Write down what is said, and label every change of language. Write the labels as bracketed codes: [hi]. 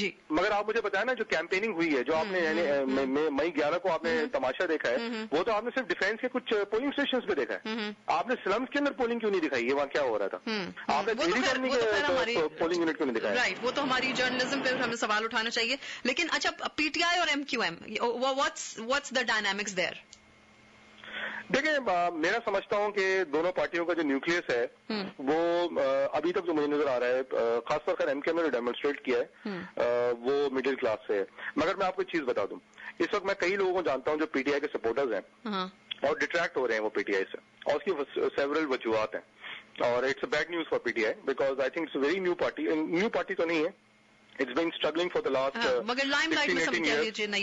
[ur] مگر آپ مجھے بتائیں نا, جو کیمپیننگ ہوئی ہے, جو آپ نے مئی 11 کو آپ نے تماشا دیکھا ہے, وہ تو آپ نے صرف ڈیفینس کے کچھ پولنگ اسٹیشنز پہ دیکھا ہے. آپ نے سلمز کے اندر پولنگ کیوں نہیں دکھائی؟ یہ وہاں کیا ہو رہا تھا؟ آپ نے پولنگ یونٹ کیوں نہیں دکھایا؟ رائٹ, وہ تو ہماری جرنلزم پہ ہمیں سوال اٹھانا چاہیے. لیکن اچھا, PTI اور MQM, [en] what's the dynamics there? [ur] دیکھیں, میرا سمجھتا ہوں کہ دونوں پارٹیوں کا جو نیوکلیس ہے وہ ابھی تک جو مجھے نظر آ رہا ہے, خاص طور پر MQM نے جو ڈیمونسٹریٹ کیا ہے وہ مڈل کلاس سے ہے. مگر میں آپ کو ایک چیز بتا دوں, اس وقت میں کئی لوگوں کو جانتا ہوں جو PTI کے سپورٹرز ہیں اور ڈٹریکٹ ہو رہے ہیں وہ PTI سے, اور اس کی سیورل وجوہات ہیں, اور [en] it's a bad news for PTI because I think it's a very new party [ur] تو نہیں ہے, [en] It's been struggling for the last 16-18 years.